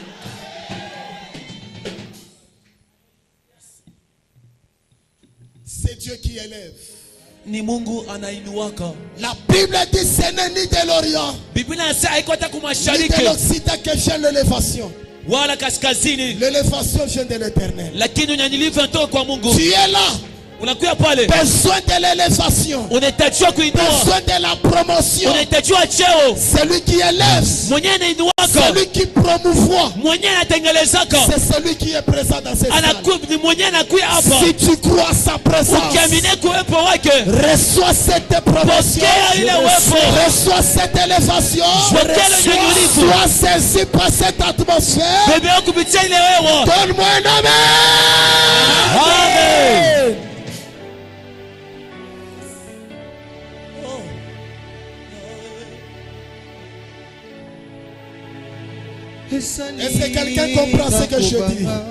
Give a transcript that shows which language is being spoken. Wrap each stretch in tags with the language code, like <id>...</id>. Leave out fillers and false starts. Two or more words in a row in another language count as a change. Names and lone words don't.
<fr>C'est Dieu qui élève. La Bible dit ce n'est ni de l'Orient ni de l'Occident que vient l'élévation.</fr> <sw>wala kaskazini.</sw> <fr>L'élévation vient de l'Éternel.</fr> <sw>Lakini unyanyilivu unatoka kwa Mungu.</sw> <fr>Tu es là.</fr> <sw>Unakuya pale.</sw> <fr>Besoin de l'élévation.</fr> <sw>Unahitajiwa kuinua.</sw> <fr>Besoin de la promotion.</fr> <sw>Unahitajiwa cheo.</sw> <fr>Celui qui élève.</fr> <sw>Mwenye anainuaka.</sw> <fr>Celui qui promouvoit.</fr> <sw>Mwenye anatengelezaka.</sw> <fr>C'est celui qui est présent dans cette salle.</fr> <sw>Ni mwenye anakuya hapa.</sw> <fr>Si tu crois à sa présence.</fr> <sw>Ukiamini kuwepo wake.</sw> <fr>Reçois cette promotion. Reçois cette élévation. Sois saisi par cette atmosphère. Donne-moi un amen. Amen. Est-ce que quelqu'un comprend ce que je dis?</fr>